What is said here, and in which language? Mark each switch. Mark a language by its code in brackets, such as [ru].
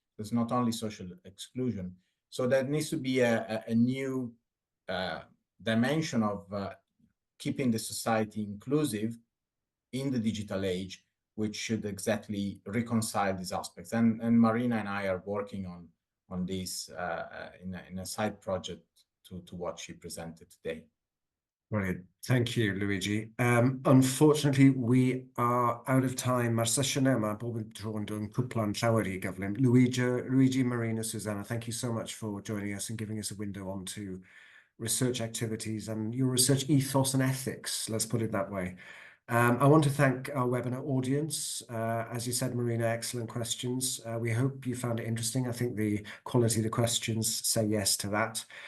[en] There's not only social exclusion. So there needs to be a new dimension of keeping the society inclusive in the digital age, which should exactly reconcile these aspects. And Marina and I are working on this in a side project to what she presented today. Brilliant. Thank you, Luigi. Unfortunately, we are out of time. [cy] Mae'r sesiwn yma bob yn tro yn dod yn cwpla'n llawer i gyflym. [en] Luigi, Marina, Suzanna, thank you so much for joining us and giving us a window onto research activities and your research ethos and ethics, let's put it that way. I want to thank our webinar audience. As you said, Marina, excellent questions. We hope you found it interesting. I think the quality of the questions say yes to that.